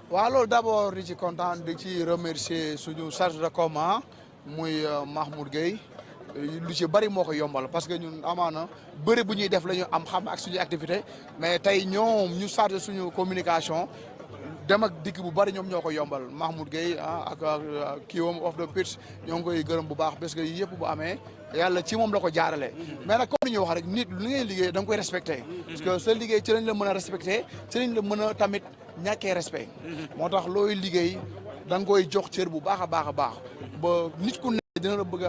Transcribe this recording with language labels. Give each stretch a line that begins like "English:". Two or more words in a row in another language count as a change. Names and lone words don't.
Wolof: waaw loolu d'abord di ci kontaan di ci remercier suñu
French: chargé de com
Wolof: muy Mahmoud Gueye lu ci bari moo ko yombal parce que ñun amaana bëri bu ñuy def la ñu am xam ak suñu activité mais tey ñoom ñu chargé suñu communication. dem ak dikk bu bari ñoom ñoo ko yombal Mahmoud Gueye ak kiiwam
English: off the pitch
Wolof: ñoo ngi koy gërëm bu baax parce que yëpp bu amee yàlla ci moom la ko jaarale mais nag comme ni ñuy wax rek nit lu ngay liggéey da nga koy respecté parce que sa liggéey ci lañ la mën a respecté ci lañ la mën a tamit ñàkkee respect moo tax looy liggéey da nga koy jox cër bu baax a baax a baax ba nit ku ne dina la bëgg a